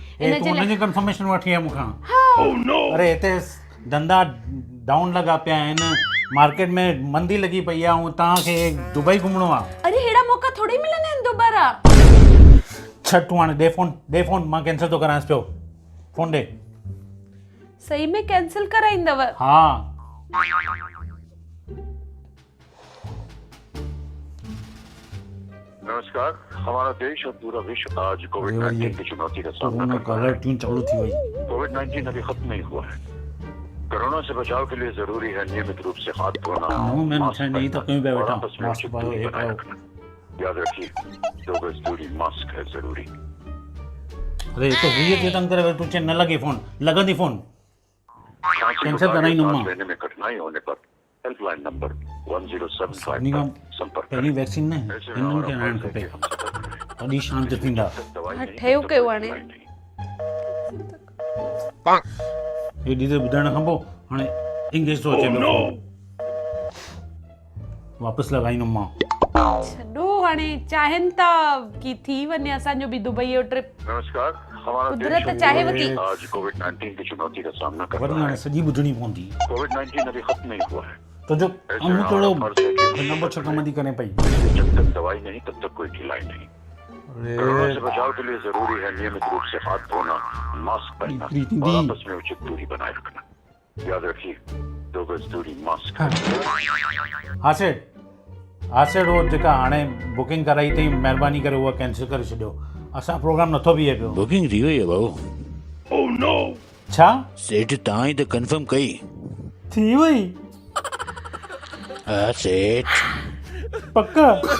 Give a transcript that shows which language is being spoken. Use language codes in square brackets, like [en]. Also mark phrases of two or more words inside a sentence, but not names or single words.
[sd] हुनजी कंफर्मेशन वठी आहे मूंखां? अरे हिते धंधा डाउन लॻा पिया आहिनि, मार्केट में मंदी लॻी पई आहे, ऐं तव्हांखे दुबई घुमणो आहे। अरे हेड़ा मौक़ा थोड़ी मिलंदा आहिनि दोबारा। छॾ तूं हाणे, ॾे फोन, मां कैंसिल थो करायांसि पियो। फोन ॾे। सही में कैंसिल कराईंदव? हाँ। [hi] नमस्कार, हमारा देश और पूरा विश्व आज कोविड-19 की चुनौती का सामना कर रहा है। कोविड-19 अभी खत्म नहीं हुआ है। कोरोना से बचाव के लिए जरूरी है नियमित रूप से हाथ धोना, याद रखिए 2 गज दूरी, मास्क है जरूरी। [sd] अरे तो ये तंग करे, तू न लगे फोन, लगंदी फोन कैंसिल कराई नुमा। [hi] लेने में कठिनाई होने पर हेल्पलाइन नंबर 1075 पर संपर्क करें। [sd] पहली वैक्सीन ने इन्हनि खे हणाइणु खपे, तॾहिं शांति थींदा। ठहियो कयो हाणे। हेॾी देरि ॿुधाइण खां पोइ हाणे इंग्लिश थो अचे पियो। वापसि लॻाईंदुमि मां। छॾो हाणे, चाहिनि था कि थी वञे असांजो बि दुबई जो ट्रिप। [hi] नमस्कार, हमारा [sd] कुदरत चाहे वती [hi] आज कोविड-19 की चुनौती का सामना कर [sd] वरी [hi] रहा [sd] हाणे [hi] है। [sd] सॼी ॿुधणी पवंदी। [hi] कोविड-19 अभी खत्म नहीं हुआ है। [sd] तो जो अमू थोड़ो नंबर 6 कम दी करे पई। [hi] जब तक दवाई नहीं तब तक कोई ढिलाई नहीं। कोरोना से बचाव के लिए जरूरी है नियमित रूप से हाथ धोना, मास्क पहनना और आपस में उचित दूरी बनाए रखना। याद रखिए 2 गज दूरी, मास्क। [sd] आसे रोज जेका हाणे बुकिंग कराई थी, महिरबानी करे उहा कैंसिल करे छॾियो। असां प्रोग्राम नथो बीहे पियो। बुकिंग थी वई आहे भाऊ। [en] Oh no. [sd] छा? सेठ तव्हां ई त कंफर्म कई। थी वई? हा सेठ। पक्का?